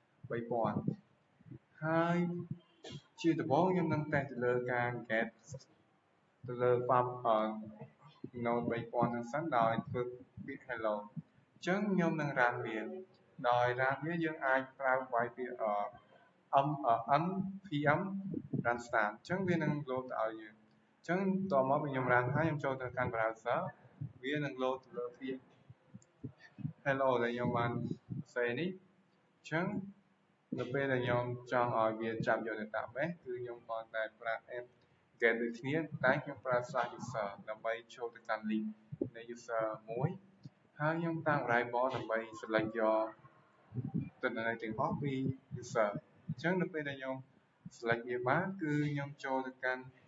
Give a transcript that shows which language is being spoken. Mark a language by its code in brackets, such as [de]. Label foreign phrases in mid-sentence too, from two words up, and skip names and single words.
[km] 3000 ហើយជាដំបូងខ្ញុំនឹងតេស្តទៅលើការ get ទៅលើ [en] file node [km] 3000ហ្នឹងសិនដោយធ្វើពាក្យ hello អញ្ចឹងខ្ញុំនឹង run វាដោយ run វាយើងអាចប្រើវាយពាក្យ [en] npm run start [km] អញ្ចឹងវានឹង load ទៅឲ្យយើងអញ្ចឹងតមកពេលខ្ញុំ run ហើយខ្ញុំចូលទៅកាន់ browser វា នឹង load ទៅលើពាក្យ hello ដែលខ្ញុំបានសរសេរនេះអញ្ចឹងនៅពេលដែលខ្ញុំចង់ឲ្យវាចាប់យក database គឺខ្ញុំគ្រាន់តែប្រើ get ដូចគ្នាតែខ្ញុំប្រើ /user ដើម្បីចូលទៅកាន់ link នៃ user មួយហើយខ្ញុំតាំង variable ដើម្បី select យកទិន្នន័យទាំងអស់ពី user អញ្ចឹងនៅពេលដែលខ្ញុំ select វាបានគឺខ្ញុំចូលទៅកាន់